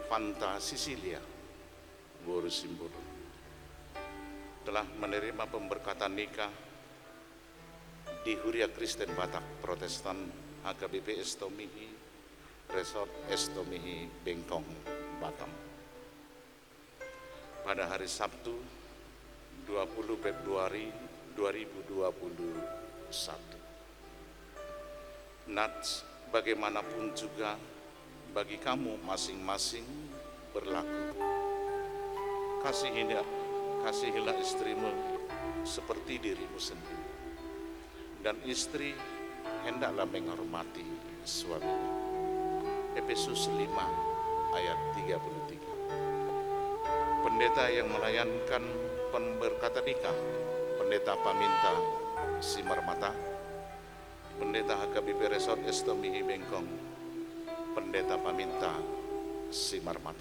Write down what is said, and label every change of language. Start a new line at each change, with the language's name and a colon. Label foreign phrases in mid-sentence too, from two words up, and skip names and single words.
Indonesian: Fanta Sisilia Borusimbolo telah menerima pemberkatan nikah di Huria Kristen Batak Protestan HKBP Estomihi Resort Estomihi Bengkong, Batam pada hari Sabtu 20 Februari 2021. Nats, bagaimanapun juga bagi kamu masing-masing berlaku. Kasihilah istrimu seperti dirimu sendiri, dan istri hendaklah menghormati suaminya. Efesus 5 ayat 33. Pendeta yang melayankan pemberkatan nikah, Pendeta Paminta Simarmata, Pendeta HKBP Resort Estomihi Bengkong, Pendeta Paminta Simarmata.